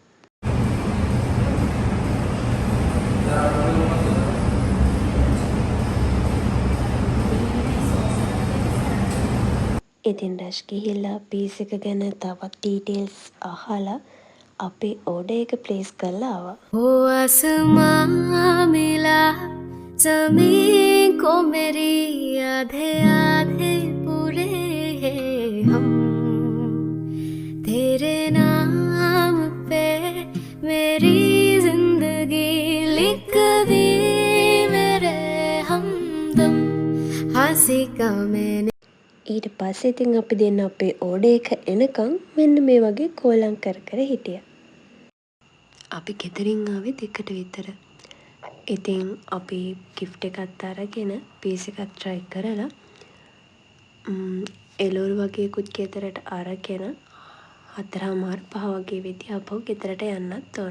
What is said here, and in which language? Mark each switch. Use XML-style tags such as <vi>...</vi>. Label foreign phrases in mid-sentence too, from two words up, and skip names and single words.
<si>ඉතින් රෂ් ගිහිල්ලා පීස් එක ගැන තවත් ඩීටේල්ස් අහලා අපේ ඕඩර් එක ප්ලේස් කරලා ආවා.</si> <hi>ओ आसमां मिला ज़मीन को मेरी आधे आधे पूरे हैं हम तेरे नाम पे मेरी जिंदगी लिख दी मेरे हमदम हंसी का मैंने.</hi> <si>ඊට පස්සේ ඉතින් අපි දෙන්න අපේ ඕඩර් එක එනකම් මෙන්න මේ වගේ කෝලම් කර හිටියා. අපි ගෙදරින් ආවේ 2ට විතර. ඉතින් අපි gift එකත් අරගෙන පීස් එකක් try කරලා එළවලු වගේකුත් ගෙදරට අරගෙන 4:30 5 වගේ වෙදී ආපහු ගෙදරට යන්නත් ඕන.</si>